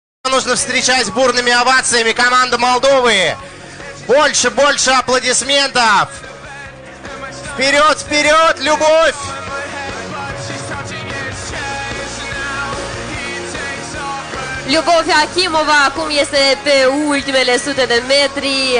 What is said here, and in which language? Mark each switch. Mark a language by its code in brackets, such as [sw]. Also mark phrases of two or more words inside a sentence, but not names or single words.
[ru] нужно встречать бурными овациями команду Молдовы. Больше аплодисментов. Вперед, вперед, любовь! [ro] Lyubov Achimova acum este pe ultimele sute de metri.